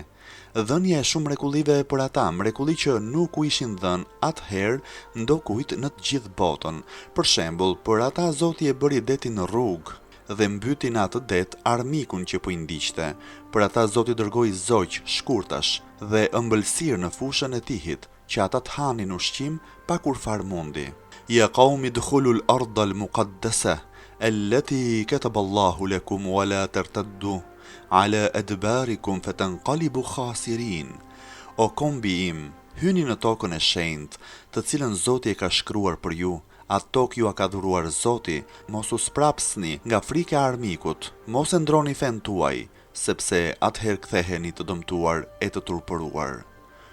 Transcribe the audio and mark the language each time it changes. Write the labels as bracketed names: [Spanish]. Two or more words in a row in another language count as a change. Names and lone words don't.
[Albanian] Dhënia e shumë mrekullive për ata, mrekulli që nuk u ishin dhënë atëherë ndokujt në të gjithë botën. Për shembull, për ata Zoti e bëri detin në rrugë dhe mbyti në atë det armikun që po i ndiqte. Për ata Zoti dërgoi zogj shkurtash dhe ëmbëlsirë në fushën e tihit, që ata të hanin ushqim pa kur far mundi. [Arabic] يا قوم ادخلوا الأرض المقدسة التي كتب الله لكم ولا ترتدوا على أدباركم فتنقلبوا خاسرين. [Albanian] O kombi im, hyni në tokën e shenjtë, të cilën Zoti e ka shkruar për ju. Atë tokë ju a ka dhuruar Zoti, mos u sprapsni nga frika e armikut, mos e ndroni fen tuaj, sepse atëherë ktheheni të dëmtuar e të turpëruar.